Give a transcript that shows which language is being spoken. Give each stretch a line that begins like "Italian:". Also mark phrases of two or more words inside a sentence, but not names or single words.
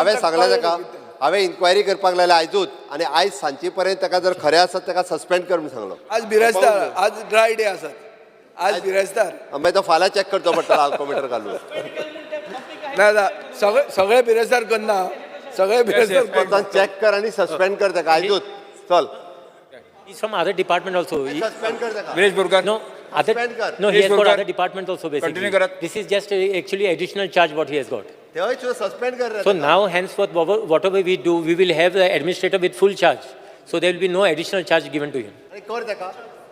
Konkani: हांवें सांगलें ताका हांवें इन्क्वायरी करपाक लायल्या आयजूच आनी आयज सांजचे पर्यंत ताका जर खरें आसत ताका सस्पेंड कर म्हणून सांगलो. आज बिरेस्तार आज
English: dry day
Konkani: आसात आज बिरेस्तार मागीर तो फाल्यां चॅक करचो पडटलो अल्कोमिटर घालून. ना सगळे बिरेस्तार करना सगळे बिरेस्तार चॅक कर आनी सस्पेंड कर ताका आयजूच. चल
English: He's from other department also.
Konkani: सस्पेंड कर ताका. विरेश बोरकर.
English: No, other,
Konkani: सस्पेंड कर.
English: no, he Please, has got Gurkar. other department also basically.
Konkani: कंटिन्यू करात.
English: This is just actually additional charge what he has got.
Konkani: थंय सस्पेंड कर रे
English: So
Konkani: ताका.
English: now henceforth whatever we do, we will have the administrator with full charge. So there will be no additional charge given to him.
Konkani: आनी कर ताका